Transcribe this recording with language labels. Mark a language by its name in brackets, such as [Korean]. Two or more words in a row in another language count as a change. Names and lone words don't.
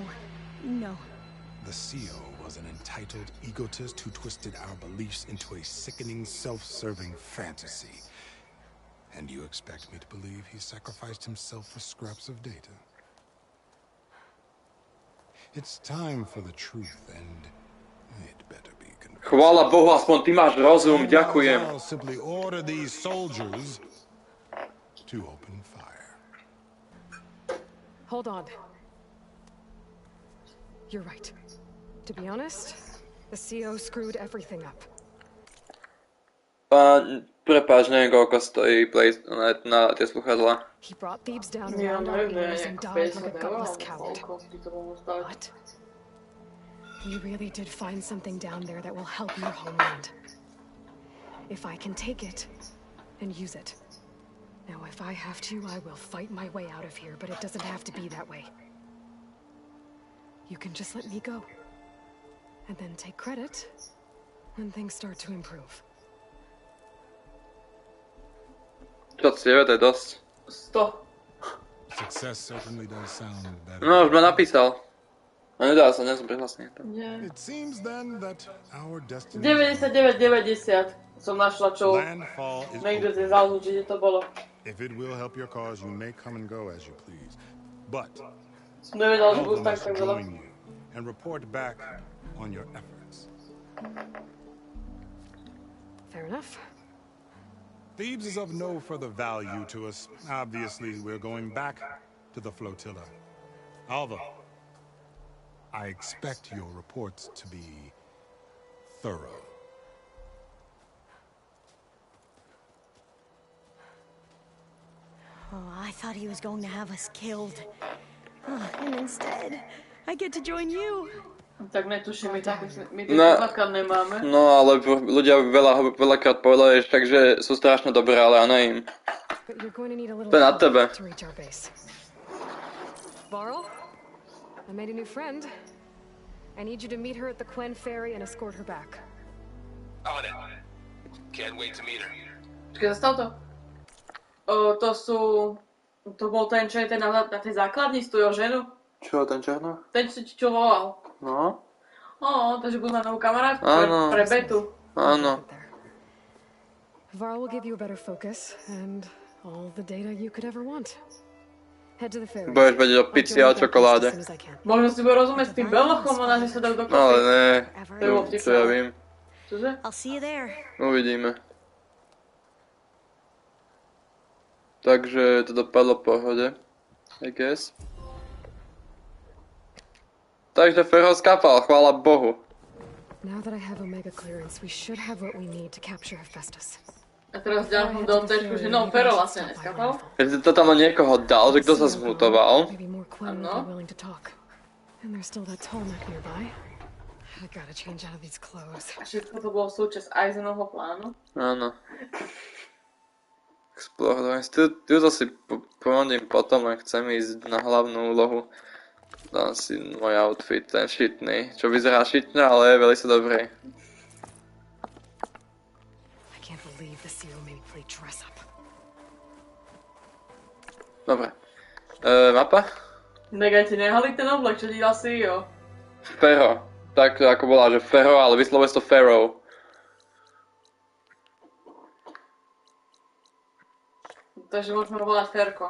[English] The CO was an entitled egotist who twisted our beliefs into a sickening, self-serving fantasy. And you expect me to believe he sacrificed himself for scraps of data? It's time for the truth, and it better be convincing. [Slovak] Chvála Bohu, aspoň ty máš rozum, ďakujem. [English] I'll simply order these soldiers to open fire. Hold on. You're right. To be honest, the CO screwed everything up. [Slovak] Prepáč, neviem koľko stojí play na tie sluchadlá. [English] He brought Thebes down around our ears and died like a gutless coward. What? We really did find something down there that will help your homeland. If I can take it and use it. Now, if I have to, I will fight my way out of here, but it doesn't have to be that way. You can just let me go. And then take credit when things start to improve. [Slovak] Čo si je, to je dosť. 100. [English] Success certainly does sound better. [Slovak] No, už ma napísal. A nedá sa, nie som prihlasný. [English] It seems then that our destiny [Slovak] 99,90 som našla, čo niekto si zaujímavé, či to bolo. [English] If it will help your cause, you may come and go as you please. But [Slovak] Som nevedal, že [English] all [Slovak] budú tak [English] must [Slovak] veľa. [English] join you and report back on your efforts. Fair enough. Thebes is of no further value to us. Obviously, we're going back to the flotilla. Alva, I expect your reports to be thorough. Oh, I thought he was going to have us killed. Oh, and instead, I get to join you. [Slovak] Tak netuším, my také základ nemáme. No, ale ľudia veľakrát povedali, že sú strašne dobré, ale ja neviem. To je na tebe. [English] Varl, I made a new friend. I need you to meet her at the Quen Ferry and escort her back. On it. Can't wait to meet her. [Slovak] Počkej, zastav to. To bol ten, čo je ten na tej základni s tú jeho ženu? Čo, ten černo? Ten, čo volal. No. Takže budú mať novú kamarátku pre Betu. Áno. [English] Varl will give you a better focus and all the data you could ever want. Head to the ferry. [Slovak] Budeš vedieť o pici a o čokoláde. Možno si bude rozumieť s tým belochom, ona že sa dajú dokopy. Ale ne, čo ja vím. Čože? [English] I'll see you there. [Slovak] Uvidíme. Takže to dopadlo v pohode, [English] I guess. [Slovak] Takže Ferro skapal, chvála Bohu. [English] Now that I have Omega clearance, we should have what we need to capture Hephaestus. [Slovak] A teraz ďalšom do tešku, že no, Ferro vlastne neskapal. Keď to tam niekoho dal, že kto sa zmutoval. Áno. [English] And there's still that Tolmec nearby. I gotta change out of these clothes. [Slovak] A všetko to bolo súčasť Eisenovho plánu. Áno. Explorovanie. Tu zase pomôžem potom, len chcem ísť na hlavnú úlohu. Dám si môj outfit, ten šitný. Čo vyzerá šitne, ale je veľmi dobrý. [English] I can't believe the CEO made me play dress up. [Slovak] Dobre. Mapa? Negaj ti nehali ten oblek, čo ti dal CEO. Ferro. Tak ako bola, že Ferro, ale vyslovuje to Ferro. Takže môžeme ho volať Ferko.